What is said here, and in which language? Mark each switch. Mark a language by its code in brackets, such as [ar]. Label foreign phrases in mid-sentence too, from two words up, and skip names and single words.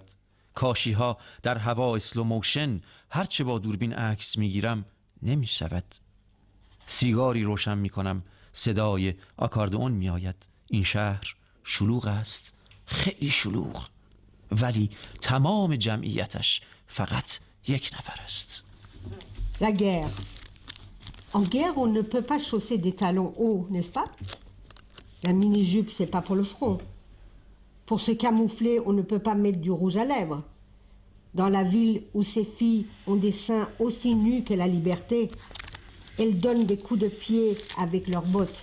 [fa] کاشی ها در هوا اسلوموشن، هرچه با دوربین عکس می گیرم نمی شود. سیگاری روشن می کنم، صدای آکاردئون می آید. این شهر شلوغ است، خیلی شلوغ، ولی تمام جمعیتش فقط یک نفر است. [fr] La guerre. En guerre, on ne peut pas chausser des talons hauts, n'est-ce pas? La mini-jupe, c'est pas pour le front. Pour se camoufler, on ne peut pas mettre du rouge à lèvres. Dans la ville où ces filles ont des seins aussi nus que la liberté, elles donnent des coups de pied avec leurs bottes.